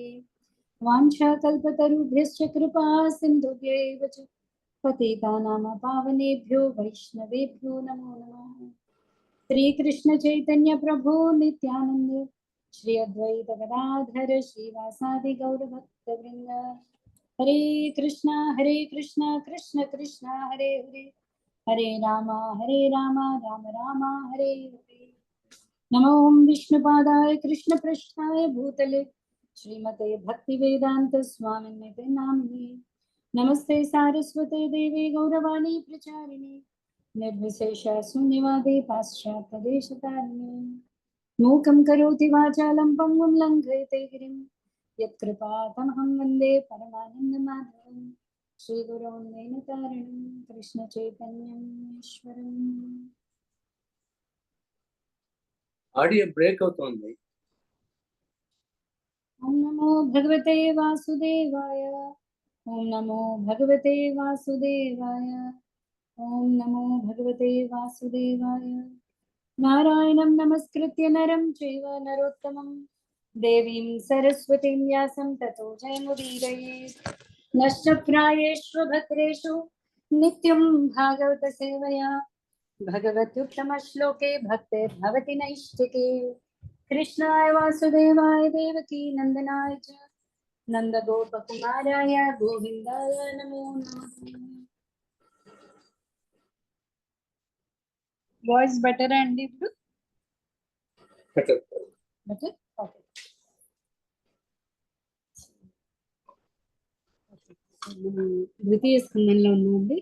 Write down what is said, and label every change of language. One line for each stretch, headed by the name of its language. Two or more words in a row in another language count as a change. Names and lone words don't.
Sanskrit: वाञ्छाकल्पतरुभ्यश्च कृपा सिन्धुभ्यैव च पतितानां पावनेभ्यो वैष्णवेभ्यो नमो नमः। श्री कृष्ण चैतन्य प्रभु नित्यानंद श्री अद्वैत गदाधर श्रीवासादि गौर भक्तवृंद हरे कृष्णा कृष्ण कृष्ण हरे हरे हरे राम राम राम हरे हरे। नमो विष्णुपादाय कृष्ण पृष्ठाय भूतले श्रीमते भक्तिवेदांत स्वामिनिते नामिने नमस्ते सारस्वते देवे गौरवाणी प्रचारिणे निर्विशेष शून्यवादे पाश्चात्यदेशतारिणे मूकं करोति वाचालं पङ्गुं लङ्घयते गिरिं यत्कृपातमहं वन्दे परमानन्दमाधवं श्रीगुरों नयनतारिणं कृष्णचैतन्यं ईश्वरम्।
English: audio break
Telugu: అవుతుంది.
Sanskrit: ओम नमो भगवते वासुदेवाय ओम नमो भगवते वासुदेवाय ओम नमो भगवते वासुदेवाय। नारायणं नमस्कृत्य नरं चैव नरोत्तमं देवीं सरस्वतीं व्यासं ततो जयमुदीरयेत्। नश्चक्रायेषु भद्रेषु नित्यं भागवत सेवया भगवत्युत्तमश्लोके भक्तिर्भवति नैष्ठिके। कृष्णाय वासुदेवाय देवकी नंदनाय च नंदगोपकुमाराय गोविंदाय नमो नमः।
English: voice better
Telugu: అండి ఇప్పుడు?
English: better. okay.
Telugu: ద్వితీయ స్కందంలో ఉన్నామండి.